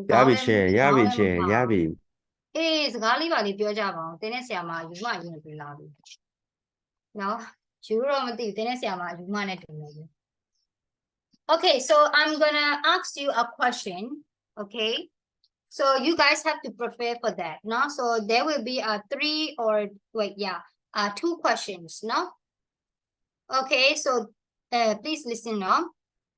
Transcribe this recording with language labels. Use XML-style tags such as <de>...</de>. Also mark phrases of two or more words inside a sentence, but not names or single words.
<my>ရပြီ အေးစကားလေးပါလေးပြောကြပါအောင်တင်းတဲ့ဆရာမယူမရင်းပြလာပြီနော်ယူတော့မသိဘူးတင်းတဲ့ဆရာမယူမနဲ့တူနေပြီ</my> <en>Okay so I'm gonna ask you a question okay So you guys have to prepare for that, no? So there will be two questions, no? Okay, so please listen, no?</en>